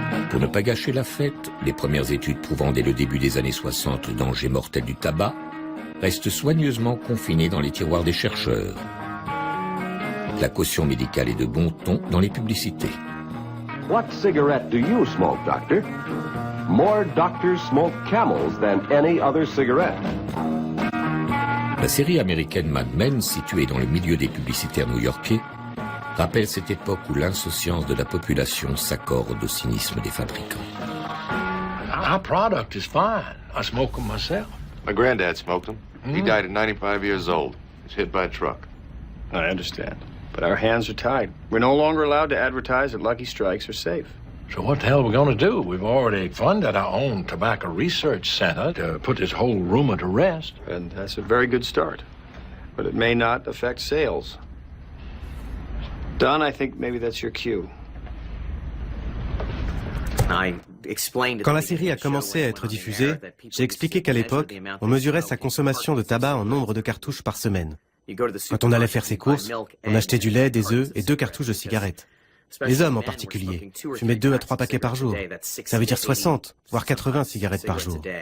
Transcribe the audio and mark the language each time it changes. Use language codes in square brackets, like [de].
[fr] Pour ne pas gâcher la fête, les premières études prouvant dès le début des années 60 le danger mortel du tabac restent soigneusement confinées dans les tiroirs des chercheurs. La caution médicale est de bon ton dans les publicités. [en] What cigarette do you smoke, doctor? More doctors smoke Camels than any other cigarette. [fr] La série américaine Mad Men, située dans le milieu des publicitaires new-yorkais, rappelle cette époque où l'insouciance de la population s'accorde au cynisme des fabricants. [en] Our product is fine. I smoke them myself. My granddad smoked them. He died at 95 years old. He was hit by a truck. I understand. But our hands are tied. We're no longer allowed to advertise that Lucky Strikes are safe. So what the hell are we going to do? We've already funded our own tobacco research center to put this whole rumor to rest. And that's a very good start. But it may not affect sales. Don, I think maybe that's your cue. [fr] Quand la série a commencé à être diffusée, j'ai expliqué qu'à l'époque, on mesurait sa consommation de tabac en nombre de cartouches par semaine. Quand on allait faire ses courses, on achetait du lait, des œufs et 2 cartouches de cigarettes. Les hommes en particulier fumaient 2 à 3 paquets par jour. Ça veut dire 60, voire 80 cigarettes par jour.